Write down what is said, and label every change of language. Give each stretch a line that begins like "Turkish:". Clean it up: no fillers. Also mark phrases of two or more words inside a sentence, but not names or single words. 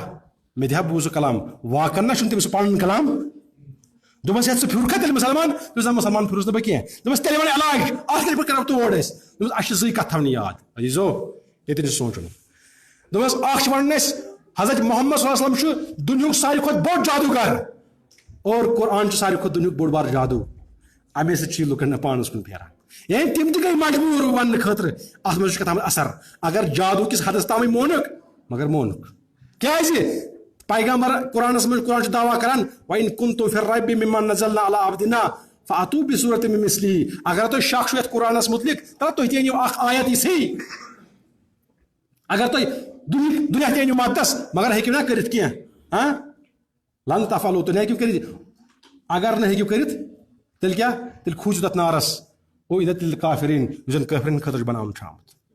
Kashmiri: مےٚ دِ ہا بوٗز سُہ کلام واقعن نہ چھُنہٕ تٔمِس پنُن کلام دوٚپمس ہے ژٕ پھیوٗرکھا تیٚلہِ مُسلمان دوٚپُس نہ مُسلمان پھیوٗرُس نہٕ بہٕ کینٛہہ دوٚپمس تیٚلہِ وَن علاج اتھ کِتھ پٲٹھۍ کرو تور أسۍ دوٚپمس اَسہِ چھِ زٕے کتھ تھاونہِ یاد عزیٖزو ییٚتٮ۪ن چھُ سونٛچُن دوٚپمس اکھ چھِ ونُن اَسہِ حضرت محمد
Arabic: صلی اللہ علیہ وسلم
Kashmiri: چھُ دُنیہُک ساروی کھۄتہٕ بوٚڑ جادوگر اور قرآن چھُ ساروی کھۄتہٕ دُنیہُک بوٚڑ بار جادوٗ امے سۭتۍ چھِ یہِ لُکن پانس کُن پھیران یعنی تِم تہِ گٔے مجبوٗر وننہٕ خٲطرٕ اتھ منٛز چھُ کتھ اثر اگر جادوٗ کِس حدس تامٕے مونُکھ مگر مونُکھ کیٛازِ پیغمبر قرآنس منٛز قرآن چھُ دعوا کران
Arabic: وَإِن كُنتُم فِي الرَّيْبِ مِمَّا نَزَّلْنَا عَلَىٰ عَبْدِنَا فَأْتُوا بِسُورَةٍ مِن مِثْلِهِ
Kashmiri: اگر تۄہہِ شک چھُ یتھ قرآنس مُتعلق تہٕ تُہۍ تہِ أنِو اکھ آیت یِژھٕے اگر تُہۍ دُنیا تہِ أنِو مددس مگر ہیٚکِو نا کٔرِتھ کینٛہہ
Arabic: لن تفعلوا
Kashmiri: تُہۍ نہٕ ہیٚکِو کٔرِتھ اگر نہٕ ہیٚکِو کٔرِتھ تیٚلہِ کیٛاہ تیٚلہِ کھوٗژِو تتھ نارس
Arabic: اُعِدَت لِلکافِریٖن
Kashmiri: یُس زن کٲفرن خٲطرٕ چھُ بناونہٕ چھُ آمُت